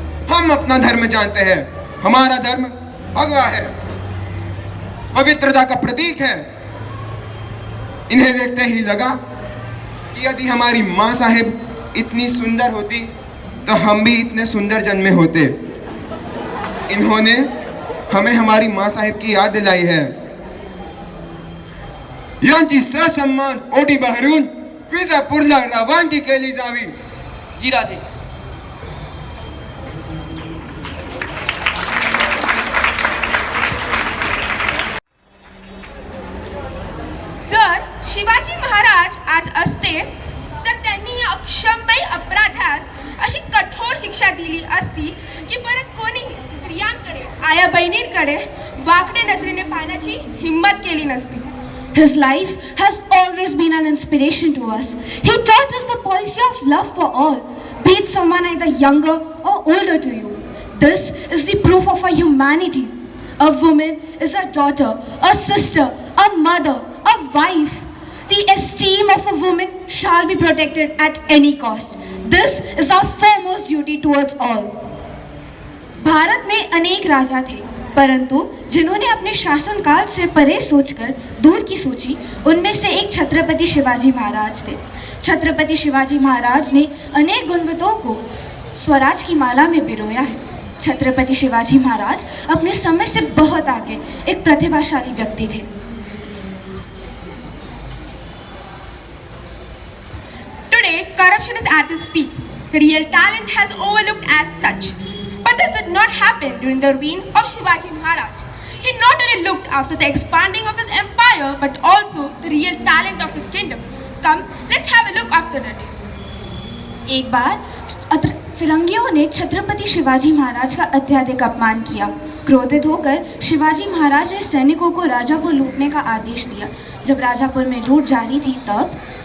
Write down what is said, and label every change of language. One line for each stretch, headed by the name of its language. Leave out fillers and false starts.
Hindi: हम अपना धर्म जानते हैं। हमारा धर्म भगवा है, पवित्रता का प्रतीक है। इन्हें देखते ही लगा कि यदि हमारी माँ साहिब इतनी सुंदर होती तो हम भी इतने सुंदर जन्मे होते। इन्होंने हमें हमारी माँ साहिब की याद दिलाई है।
Marathi: यांची ससम्मान ओटी बहरून विजापूरला रवानगी केली जावी। जी राजे। जर शिवाजी महाराज आज असते तर त्यांनी या अक्षम्य अपराधास अशी कठोर शिक्षा दिली असती की परत कोणीही स्त्रियांकडे आया बहिणींकडे वाकड्या नजरेने पाहण्याची हिंमत केली नसती.
English: His life has always been an inspiration to us. He taught us the policy of love for all, be it someone either younger or older to you. This is the proof of our humanity. A woman is a daughter, a sister, a mother, a wife. The esteem of a woman shall be protected at any cost. This is our foremost duty towards all.
Hindi: Bharat में अनेक राजा थे, परंतु जिन्होंने अपने शासनकाल से परे सोचकर दूर की सोची, उनमें से एक छत्रपति शिवाजी महाराज थे। छत्रपति शिवाजी महाराज ने अनेक गुणवंतों को स्वराज की माला में पिरोया है। छत्रपति शिवाजी महाराज अपने समय से बहुत आगे एक प्रतिभाशाली व्यक्ति थे।
English: Today, corruption is at its peak. Real talent has overlooked as such. But this did not happen during the reign of Shivaji Maharaj. He not only looked after the expanding of his empire, but also the real talent of his kingdom. Come, let's have a look after it.
Hindi: एक बार फिरंगियों ने छत्रपति शिवाजी महाराज का अत्यधिक अपमान किया। क्रोधित होकर शिवाजी महाराज ने सैनिकों को राजापुर लूटने का आदेश दिया। जब राजापुर में लूट जारी थी तब